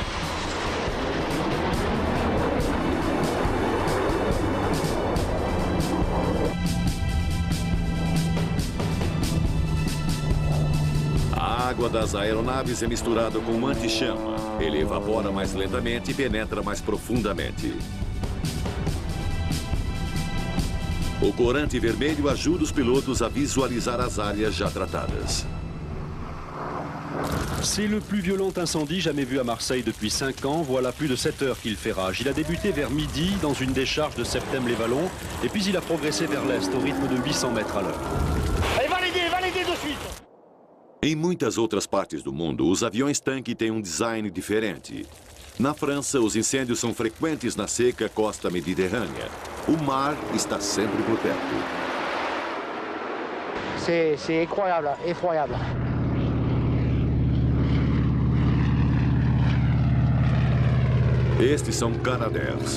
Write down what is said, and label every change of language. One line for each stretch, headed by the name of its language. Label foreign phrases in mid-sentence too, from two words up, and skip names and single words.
Portuguese: A água das aeronaves é misturada com anti-chama. Ele evapora mais lentamente e penetra mais profundamente. O corante vermelho ajuda os pilotos a visualizar as áreas já tratadas.
French: C'est le plus violent incendie jamais vu à Marseille depuis 5 ans. Voilà plus de 7 heures qu'il fait rage. Il a débuté vers midi dans une décharge de Septem-les-Vallons et puis il a progressé vers l'est au rythme de 800 mètres à l'heure. Allez, validez de suite.
Portuguese: Em muitas outras partes do mundo, os aviões-tanque têm um design diferente. Na França, os incêndios são frequentes na seca costa mediterrânea. O mar está sempre por perto.
French: C'est incroyable, effroyable.
Portuguese: Estes são Canadair.